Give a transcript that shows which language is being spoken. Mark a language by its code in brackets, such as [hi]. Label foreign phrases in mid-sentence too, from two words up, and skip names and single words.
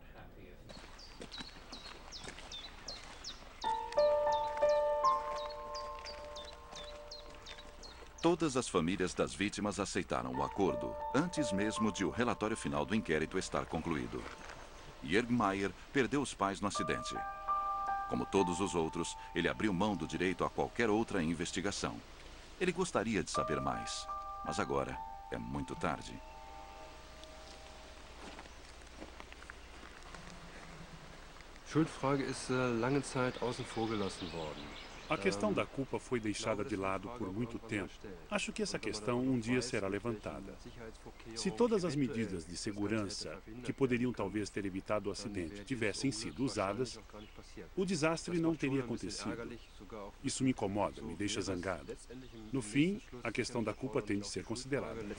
[pt] Todas as famílias das vítimas aceitaram o acordo, antes mesmo de o relatório final do inquérito estar concluído. Jörg Maier perdeu os pais no acidente. Como todos os outros, ele abriu mão do direito a qualquer outra investigação. Ele gostaria de saber mais, mas agora é muito tarde. [de] Schuldfrage ist lange Zeit außen vor gelassen worden. [pt] A questão da culpa foi deixada de lado por muito tempo. Acho que essa questão um dia será levantada. Se todas as medidas de segurança que poderiam talvez ter evitado o acidente tivessem sido usadas, o desastre não teria acontecido. Isso me incomoda, me deixa zangado. No fim, a questão da culpa tem de ser considerada.